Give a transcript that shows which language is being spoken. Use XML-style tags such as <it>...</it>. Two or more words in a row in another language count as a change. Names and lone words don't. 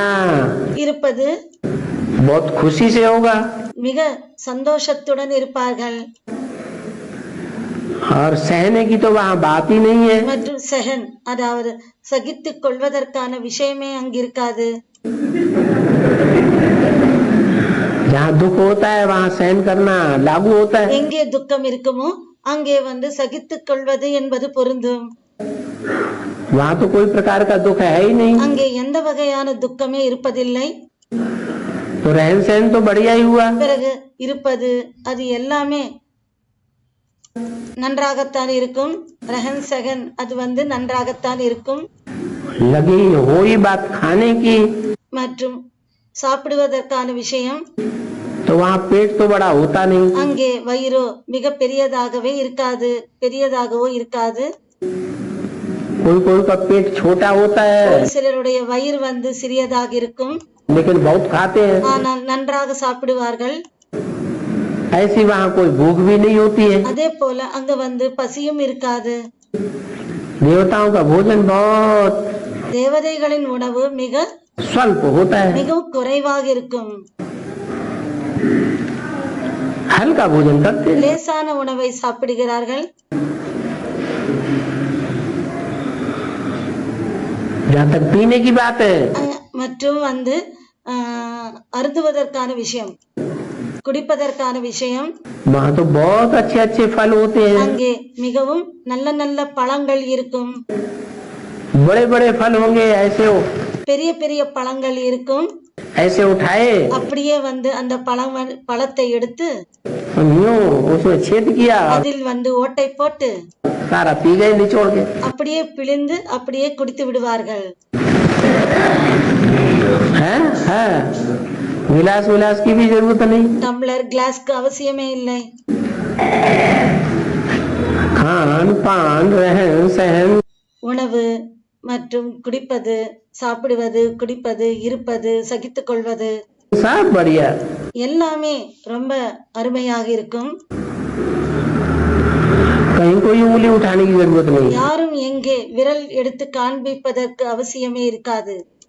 <ta>இருப்பது</ta> <hi>बहुत खुशी से होगा</hi> <ta>மிக சந்தோஷத்துடன் இருப்பார்கள்.</ta> <hi>और सहने की तो वहाँ बात ही नहीं है.</hi> <ta>மற்றும் சஹன் அதாவது சகித்துக் கொள்வதற்கான விஷயமே அங்கிருக்காது.</ta> <hi>जहाँ दुख होता है वहाँ सहन करना लागू होता है.</hi> <ta>எங்கே துக்கம் இருக்குமோ அங்கே சகித்துக் கொள்வது என்பது பொருந்தும்.</ta> <hi>वहाँ तो कोई प्रकार का दुख है ही नहीं.</hi> <ta>அங்கே எந்த வகையான துக்கமே இருப்பதில்லை.</ta> <hi>तो रहन सहन तो बढ़िया ही हुआ.</hi> <ta>பிறகு இருப்பது அது எல்லாமே நன்றாகத்தான் இருக்கும்.</ta> <hi>रहन सहन</hi> <ta>அது நன்றாகத்தான் இருக்கும்.</ta> <hi>लगी हो ही बात खाने की.</hi> <ta>மற்றும் சாப்பிடுவதற்கான விஷயம்.</ta> <hi>तो वहाँ पेट तो बड़ा होता नहीं.</hi> <ta>அங்கே வயிறு மிக பெரியதாகவோ இருக்காது.</ta> <hi>कोई का पेट छोटा होता है.</hi> <ta>ஒரு சிலருடைய வயிறு சிறியதாக இருக்கும்.</ta> <hi>लेकिन बहुत खाते हैं.</hi> <ta>ஆனால் நன்றாக சாப்பிடுவார்கள்.</ta> <hi>ऐसी वहाँ कोई भूख भी नहीं होती है.</hi> <ta>அதே போல அங்க பசியும் இருக்காது.</ta> <hi>देवताओं का भोजन बहुत</hi> <ta>தேவதைகளின் உணவு மிக</ta> <hi>स्वल्प होता है.</hi> <ta>மிகவும் குறைவாக இருக்கும்.</ta> <hi>हल्का भोजन करते हैं.</hi> <ta>லேசான உணவை சாப்பிடுகிறார்கள்.</ta> <hi>जहाँ तक पीने की बात है</hi> <ta>மற்றும் அருந்துவதற்கான விஷயம், குடிப்பதற்கான விஷயம்,</ta> <hi>वहाँ तो बहुत अच्छे अच्छे फल होते हैं.</hi> <ta>அங்கே மிகவும் நல்ல நல்ல பழங்கள் இருக்கும்.</ta> <hi>बड़े बड़े फल होंगे ऐसे</hi> <ta>பெரிய பெரிய பழங்கள் இருக்கும்.</ta> <hi>ऐसे उठाए</hi> <ta>அப்படியே அந்த பழத்தை எடுத்து</ta> <hi>उसमें छेद किया</hi> <ta>அதில் ஓட்டை போட்டு</ta> <hi>सारा पी गए निचोड़ के.</hi> <ta>அப்படியே பிழிந்து அப்படியே குடித்து விடுவார்கள்.</ta> <hi>गिलास विलास की भी जरूरत नहीं.</hi> <ta>டம்ளர் கிளாஸ்க்கு அவசியமே இல்லை.</ta> <hi>खान पान रहन सहन</hi> <ta>உணவு மற்றும் குடிப்பது, சாப்பிடுவது, குடிப்பது, இருப்பது, சகித்துக் கொள்வது</ta> <hi>सब बढ़िया.</hi> <ta>எல்லாமே ரொம்ப அருமையாக இருக்கும்.</ta> <hi>कहीं कोई उंगली उठाने की जरूरत नहीं है।</hi> <ta>யாரும் எங்கே விரல் எடுத்து காண்பிப்பதற்கு அவசியமே இருக்காது.</ta>